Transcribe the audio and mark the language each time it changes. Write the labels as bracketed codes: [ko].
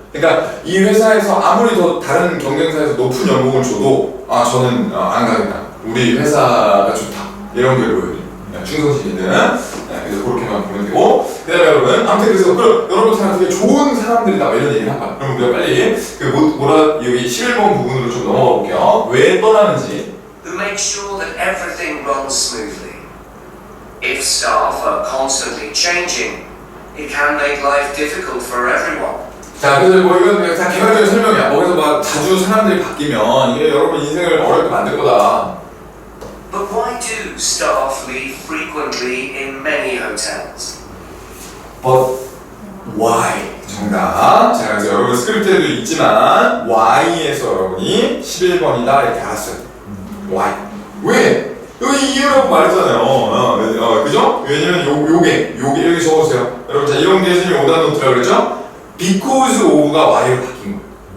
[ko] 그러니까 이 회사에서 아무리 더 다른 경쟁사에서 높은 연봉을 줘도 저는 안 가겠다. 우리 회사가 좋다. 이런 게 로열이에요. 충성심 있는. 그래서 그렇게만 보면 되고. 그 다음에 여러분, 아무튼 그래서 여러분들한테 되게 좋은 사람들이다. 이런 얘기를 한 거야. 그럼 우리가 빨리 여기 11번 부분으로 좀 넘어가 볼게요. 왜 떠나는지. [en] Who make sure that everything runs smoothly. If staff are constantly changing, it can make life difficult for everyone. [ko] 자, 그래서 이건 그냥 다 개괄적인 설명이야. 그래서 막 자주 사람들이 바뀌면 이게 여러분 인생을 어렵게 만들 거다. [en] But why do staff leave frequently in many hotels? But why? [ko] 정답. 자, 그래서 여러분 스크립트에도 있지만 Y에서 여러분이 11번이다 이렇게 알았어요. [en] Why? [ko] 왜? 여기 이유라고 말했잖아요. 그죠? 왜냐면 요게 여기 적어주세요. 여러분 자 이런 게 선생님이 오답 노트라고 그랬죠? Because of가 Y로 바뀐 거예요.